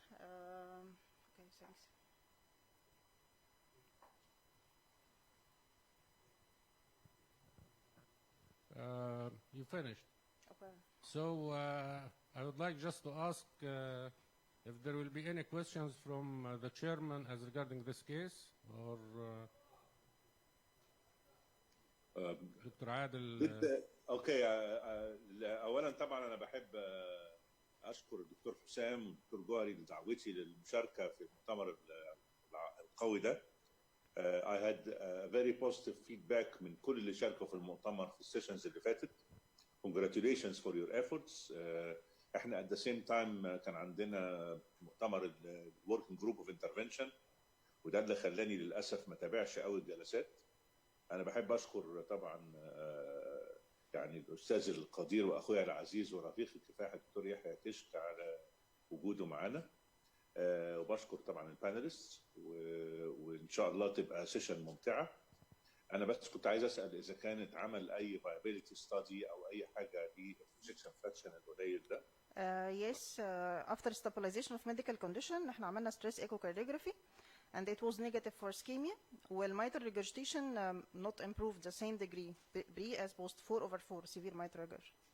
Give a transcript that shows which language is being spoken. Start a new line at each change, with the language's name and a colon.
English: Okay, thanks. You finished. Okay. So I would like just to ask if there will be any questions from the chairman as regarding this case, or Dr.
Arabic: عادل.
English: Okay.
Arabic: اولا طبعا انا بحب اشكر الدكتور حسام والدكتور جوهري لدعوتي للمشاركه في المؤتمر القوي ده.
English: I had very positive feedback
Arabic: من كل اللي شاركوا في المؤتمر في السيشنز اللي فاتت.
English: Congratulations for your efforts.
Arabic: احنا
English: at the same time
Arabic: كان عندنا مؤتمر ال Working Group of Intervention، وده اللي خلاني للاسف ما تابعش قوي الجلسات. انا بحب اشكر طبعا يعني الاستاذ القدير واخويا العزيز ورفيقي الكفاح الدكتور يحيى كشك على وجوده معانا، وبشكر طبعا البانelists، وان شاء الله تبقى سيشن ممتعه. انا بس كنت عايز اسال اذا كانت عمل اي viability study او اي حاجه للانجكشن فراكشن القليل ده.
English: Yes, after stabilization of medical condition
Arabic: احنا عملنا
English: stress echocardiography and it was negative for ischemia, while mitral regurgitation not improved the same degree pre as post 4/4 severe mitral regurg.